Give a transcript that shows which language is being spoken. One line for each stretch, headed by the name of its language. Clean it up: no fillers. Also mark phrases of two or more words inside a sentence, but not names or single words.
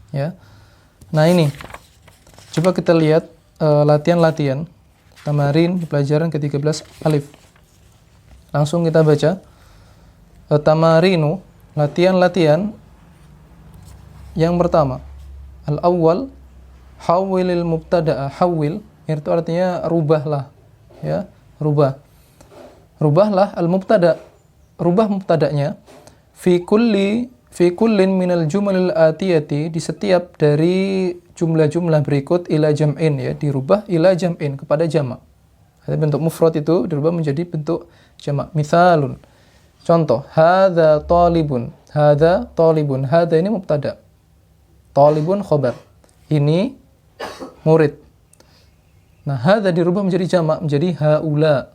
Indonesian: Nah, ini coba kita lihat latihan-latihan Tamarin pelajaran ke-13 alif. Langsung kita baca. Tamarinu, latihan-latihan yang pertama.
Arabic: Al-awwal, حوّل المبتدأ.
Indonesian: Hawwil itu artinya rubahlah, ya, rubah.
Arabic: Rubahlah al-mubtada'.
Indonesian: Rubah mubtada'nya
Arabic: في كل من الجمل الآتية,
Indonesian: di setiap dari jumlah-jumlah berikut
Arabic: إلى جمع,
Indonesian: ya, dirubah
Arabic: إلى جمع
Indonesian: kepada jamak. Jadi bentuk mufrad itu dirubah menjadi bentuk jamak.
Arabic: Mithalun, contoh, هذا طالب. هذا طالب. Hadza ini mubtada'. طالب خبر.
Indonesian: Ini murid. Nah, hadza dirubah menjadi jamak menjadi haula.